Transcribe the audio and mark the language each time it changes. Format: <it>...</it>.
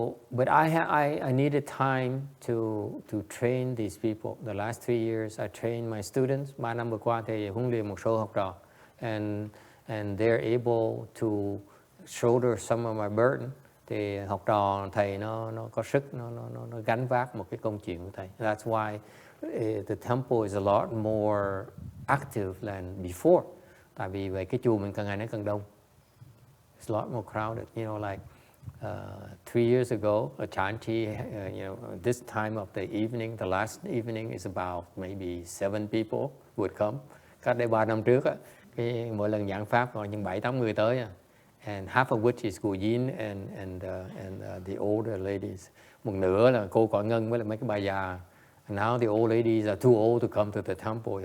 <en>But I needed time to train these people. The last 3 years I trained my students.</en> <vi>3 năm vừa qua thì huấn luyện một số học trò,</vi> <en>and they're able to shoulder some of my burden.</en> <vi>Thì học trò thầy nó có sức, nó gánh vác một cái công chuyện của thầy.</vi> <en>That's why the temple is a lot more active than before.</en> <vi>Tại vì về cái chùa mình càng ngày nó càng đông.</vi> <en>It's a lot more crowded. You know, like 3 years ago, a chanti, this time of the evening, the last evening is about maybe 7 people would come.</en> <vi>Cách đây 3 năm trước, mỗi lần giảng pháp còn những 7-8 người tới.</vi> <en>And half of which is cô Yin and the older ladies.</en> <vi>Một nửa là cô Cỏ Ngân với lại mấy cái bà già.</vi> <en>And now the old ladies are too old to come to the temple.</en>